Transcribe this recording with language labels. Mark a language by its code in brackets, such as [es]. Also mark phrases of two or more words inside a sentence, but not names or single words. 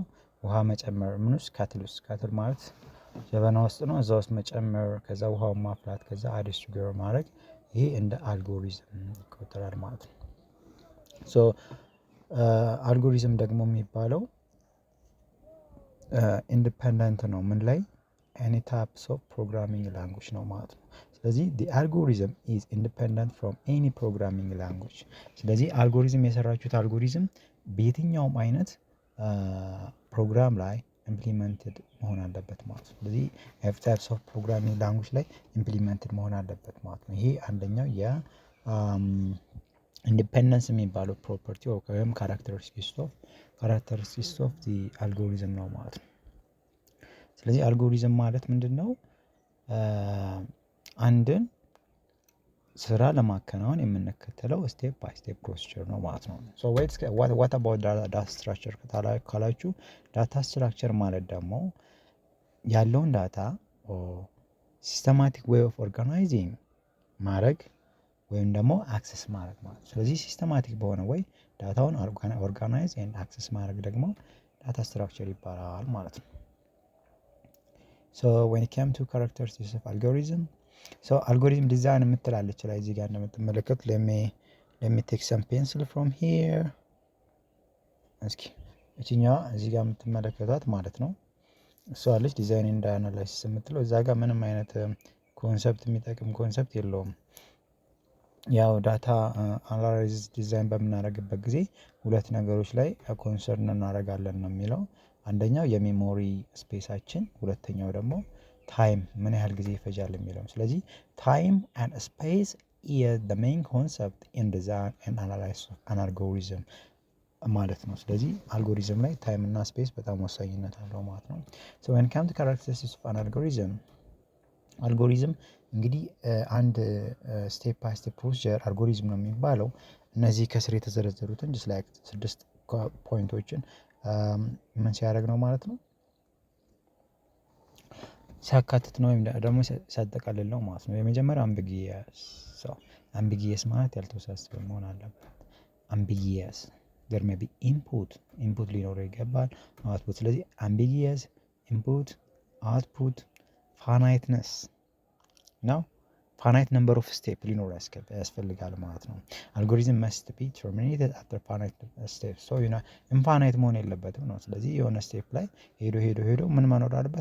[am] ውሃ መጨመር ምን ውስጥ ካትል ማለት ጀበና ውስጥ ነው። እዛ ውስጥ መጨመር ከዛ ውሃውን ማፍላት ከዛ አድ ሹገር ማድረግ ይሄ እንደ አልጎሪዝም ይቆጠራል ማለት ነው። ሶ አልጎሪዝም ደግሞ የሚባለው ኢንዲፔንደንት ነው ምን ላይ [en] any types of programming language [am] ነው ማለት ነው። ስለዚህ [en] the algorithm is independent from any programming language። [am] ስለዚህ አልጎሪዝም የሰራችሁት አልጎሪዝም በየትኛውም አይነት ፕሮግራም ላይ ኢምፕሊመንትድ መሆን አለበት ማለት ነው። ስለዚህ [en] every types of programming language [am] ላይ ኢምፕሊመንትድ መሆን አለበት ማለት ነው። ይሄ አንደኛው የ ኢንዲፔንደንስ የሚባለው ፕሮፐርቲ ወይም [en] characteristics of the algorithm [am] ነው ማለት ነው። ስለዚህ አልጎሪዝም ማለት ምንድነው? አንድን ስራ ለማከናወን የምንከተለው [en] step by step procedure [am] ነው ማለት ነው። ሶ [en] what about data structure [am] ካላችሁ [en] data structure [am] ማለት ደግሞ ያለውን ዳታ [en] systematic way of organizing [am] ማድረግ ወይም ደግሞ አክሰስ ማድረግ ማለት ነው። ስለዚህ ሲስተማቲክ በሆነ ወይ ዳታውን [en] organize and access [am] ማድረግ ደግሞ [en] data structure [am] ይባላል ማለት ነው። [en] so when it came to characteristics of algorithm so algorithm design [am] የምትላለች ላይ እዚህ ጋር እንደምትመለከቱት [en] let me take some pencil from here [am] እስኪ እቺኛዋ እዚህ ጋር የምትመለከቷት ማለት ነው እሷ አለች [en] design and analysis [am] የምትለው እዛ ጋር ምንም አይነት ኮንሰፕት የሚጠቅም ኮንሰፕት የለውም። ያው [en] data analysis design [am] በምናደርግበት ጊዜ ሁለት ነገሮች ላይ ኮንሰርን እናደርጋለን ነው የሚለው። አንደኛው የሜሞሪ ስፔሳችን፣ ሁለተኛው ደግሞ ታይም ምን ያህል ጊዜ ይፈጃል የሚለው። ስለዚህ [en] time and space is the main concept in design and analysis of an algorithm [am] ማለት ነው። ስለዚህ አልጎሪዝም ላይ ታይም እና ስፔስ በጣም ወሳኝነት አለው ማለት ነው። ሶ [en] when come to characteristics of an algorithm [am] አልጎሪዝም እንግዲህ አንድ [en] step by step procedure [am] አልጎሪዝም ነው የሚባለው። እነዚህ ከስር የተዘረዘሩትን [en] just like [am] 6 ፖይንቶችን ምን ሲያደርግ ነው ማለት ነው ሲያካትት ነው ወይም ደግሞ ሲያጠቃልል ነው ማለት ነው። የመጀመሪያው አምቢጊየስ ማለት ያልተወሳሰበ መሆን አለበት። አምቢጊየስ [en] there may be input [am] ሊኖረው ይገባል አውትፑት። ስለዚህ [en] ambiguous input output finiteness [am] ነው [en] finite number of step [am] ሊኖር ያስፈልጋል ማለት ነው። [en] algorithm must be terminated after finite step so infinite [am] መሆን የለበትም ነው። ስለዚህ የሆነ ስቴፕ ላይ ሄዶ ምን መኖር አለበት?